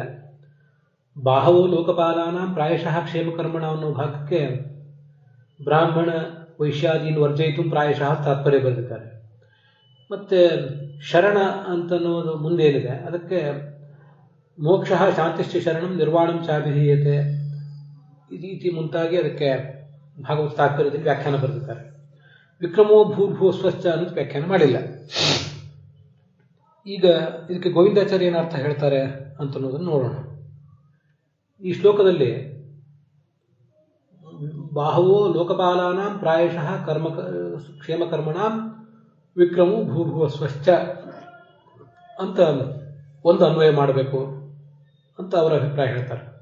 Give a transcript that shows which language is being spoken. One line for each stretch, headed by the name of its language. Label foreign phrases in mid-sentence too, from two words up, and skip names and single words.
Sanskrit: ಬಾಹವೋ ಲೋಕಪಾಲಾನಾಂ ಪ್ರಾಯಶಃ ಕ್ಷೇಮಕರ್ಮಣ
Kannada: ಅನ್ನೋ ಭಾಗಕ್ಕೆ
Sanskrit: ಬ್ರಾಹ್ಮಣ ವೈಶ್ಯಾದೀನ್ ವರ್ಜಯಿತು ಪ್ರಾಯಶಃ
Kannada: ತಾತ್ಪರ್ಯ ಬರೆದಿದ್ದಾರೆ. ಮತ್ತೆ ಶರಣ ಅಂತನ್ನೋದು ಮುಂದೇನಿದೆ ಅದಕ್ಕೆ
Sanskrit: ಮೋಕ್ಷ ಶಾಂತಿಶ್ಚ ಶರಣಂ ನಿರ್ವಾಣಂ ಚಾಭಿಧೀಯತೆ ಇತಿ
Kannada: ಮುಂತಾಗಿ ಅದಕ್ಕೆ ಭಾಗವತ ತಾತ್ಪರ್ಯದಲ್ಲಿ ವ್ಯಾಖ್ಯಾನ ಬರೆದಿದ್ದಾರೆ.
Sanskrit: ವಿಕ್ರಮೋ ಭೂರ್ಭುವಸ್ವಶ್ಚ
Kannada: ಅನ್ನೋದು ವ್ಯಾಖ್ಯಾನ ಮಾಡಿಲ್ಲ. ಈಗ ಇದಕ್ಕೆ ಗೋವಿಂದಾಚಾರ್ಯ ಏನರ್ಥ ಹೇಳ್ತಾರೆ ಅಂತನ್ನೋದನ್ನು ನೋಡೋಣ. ಈ ಶ್ಲೋಕದಲ್ಲಿ
Sanskrit: ಬಾಹವೋ ಲೋಕಪಾಲಾನಾಂ ಪ್ರಾಯಶಃ ಕ್ಷೇಮಕರ್ಮಣಾಂ ವಿಕ್ರಮೋ ಭೂರ್ಭುವಸ್ವಶ್ಚ
Kannada: ಅಂತ ಒಂದು ಅನ್ವಯ ಮಾಡಬೇಕು ಅಂತ ಅವರ ಅಭಿಪ್ರಾಯ ಹೇಳ್ತಾರೆ.